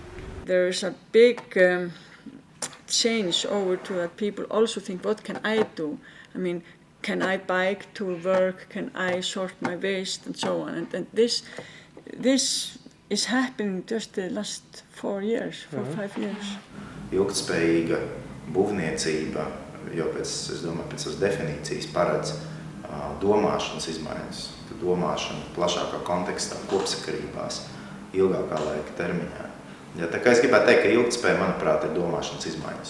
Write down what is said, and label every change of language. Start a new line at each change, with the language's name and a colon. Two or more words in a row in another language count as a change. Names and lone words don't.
English: There's a big change over to that people also think, what can I do? I mean, can I bike to work? Can I sort my waste and so on? And this is happening just the last 4 years, 5 years.
Latvian: Ilgtspējīga būvniecība, jo es domāju, pēc tās definīcijas paredz domāšanas izmaiņas, domāšana plašākā kontekstā, kopsakarībās, ilgākā laika termiņā. Ja, tā kā es gribētu teikt, ka ilgtspēja, manuprāt, ir domāšanas izmaiņas.